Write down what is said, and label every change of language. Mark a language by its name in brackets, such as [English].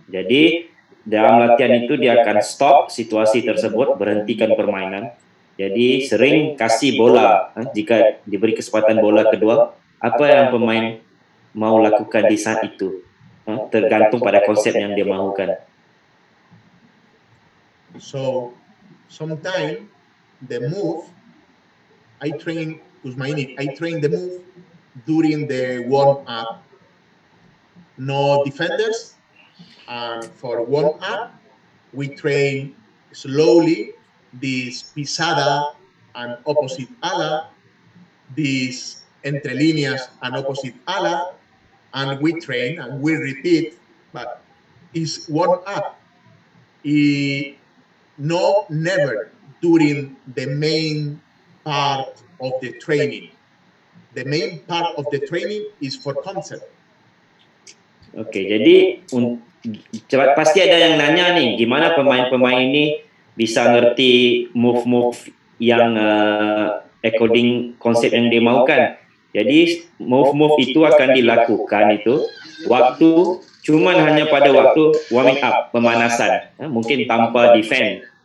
[Indonesian] Jadi dalam latihan itu dia akan stop situasi tersebut, berhentikan permainan. Jadi sering kasih bola, jika diberi kesempatan bola kedua, apa yang pemain mau lakukan di saat itu, tergantung pada konsep yang dia mahukan. [English] So sometimes the move I train the move during the warm up. No defenders, and for warm up we train slowly this pisada and opposite ala, this entre líneas and opposite ala, and we train and we repeat, but it's warm up. No, never during the main part of the training. The main part of the training is for concept. [Indonesian] Oke, jadi pasti ada yang nanya nih, gimana pemain-pemain ini bisa ngerti move-move yang according konsep yang dimaukan. Jadi move-move itu akan dilakukan itu waktu cuman hanya pada waktu warming up, pemanasan, mungkin tanpa defend.